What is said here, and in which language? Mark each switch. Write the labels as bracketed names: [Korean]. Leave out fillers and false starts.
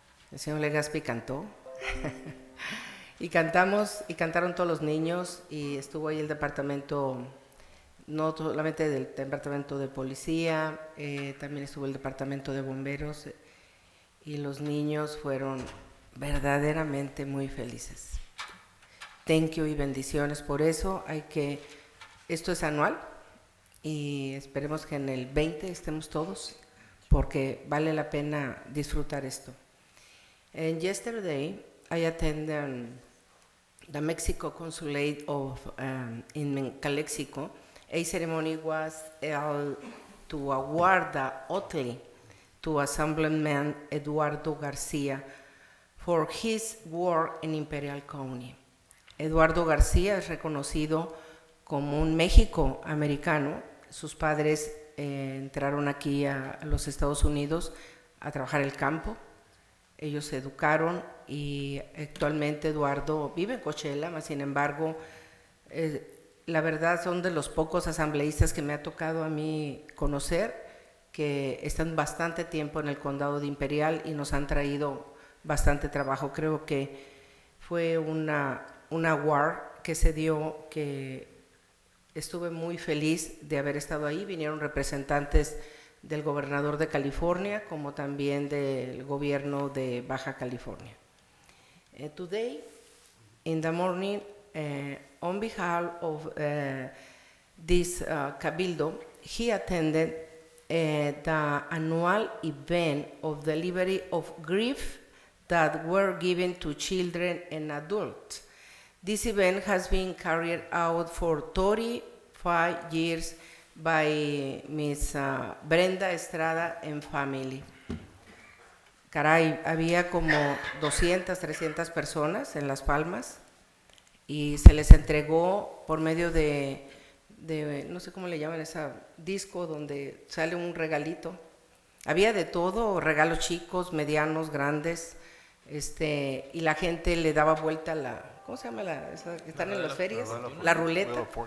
[Spanish] El señor Legaspi cantó y cantaron todos los niños, y estuvo ahí el departamento, no solamente del departamento de policía, también estuvo el departamento de bomberos, y los niños fueron verdaderamente muy felices. [English] Thank you [Spanish] y bendiciones por eso. Esto es anual y esperemos que en el 20 estemos todos porque vale la pena disfrutar esto. [English] And yesterday, I attended the Mexico Consulate in Calexico. A ceremony was held to award the Otley to Assemblyman Eduardo García for his work in Imperial County. [Spanish] Eduardo García es reconocido como un México americano. Sus padres entraron aquí a los Estados Unidos a trabajar el campo. Ellos se educaron y actualmente Eduardo vive en Coachella, mas sin embargo, la verdad son de los pocos asambleístas que me ha tocado a mí conocer, que están bastante tiempo en el condado de Imperial y nos han traído bastante trabajo. Creo que fue una award que se dio, que estuve muy feliz de haber estado ahí. Vinieron representantes del gobernador de California como también del gobierno de Baja California. [English] Today, in the morning, on behalf of this Cabildo, he attended the annual event of delivery of grief that were given to children and adults. This event has been carried out for 35 years by Miss Brenda Estrada and family. [Spanish] Caray, había como 200, 300 personas en Las Palmas y se les entregó por medio de no sé cómo le llaman ese disco donde sale un regalito. Había de todo, regalos chicos, medianos, grandes, y la gente le daba vuelta ¿cómo se llama esa que están en las ferias? La ruleta.